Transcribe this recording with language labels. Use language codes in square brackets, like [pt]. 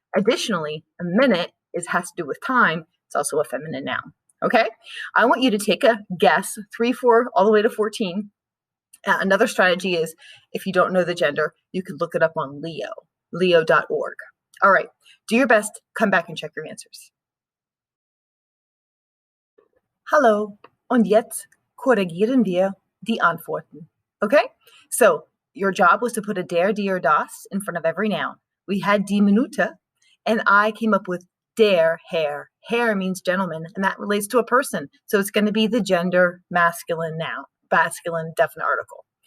[en] Additionally, a minute has to do with time. It's also a feminine noun. Okay, I want you to take a guess, 3, 4, all the way to 14. Another strategy is, if you don't know the gender, you can look it up on leo.org. All right, do your best. Come back and check your answers. [de] Hallo, und jetzt korrigieren wir die Antworten. [en] Okay, so your job was to put a der, die, or das in front of every noun. We had die Minute, and I came up with der Herr. Herr means gentleman, and that relates to a person. So it's going to be the gender masculine noun, masculine definite article.